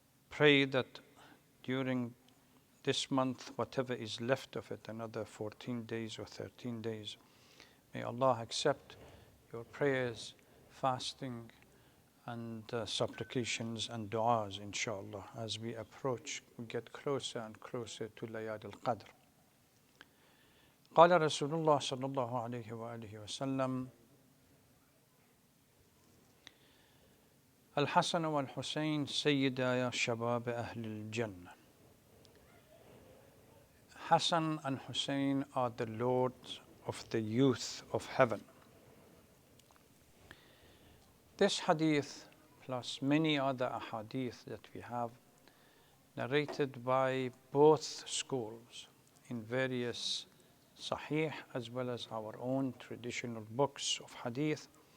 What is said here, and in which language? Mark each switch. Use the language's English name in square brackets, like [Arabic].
[English] pray that during this month, whatever is left of it, another 14 days or 13 days, may Allah accept your prayers, fasting, and supplications and du'as, inshallah, as we get closer and closer to Layad al-Qadr. [Arabic] قال رسول الله صلى الله عليه وآله وسلم: الحسن والحسين سيدا شباب أهل الجنة. [English] Hassan and Hussein are the lords of the youth of heaven. This hadith, plus many other ahadith that we have, narrated by both schools in various sahih as well as our own traditional books of hadith,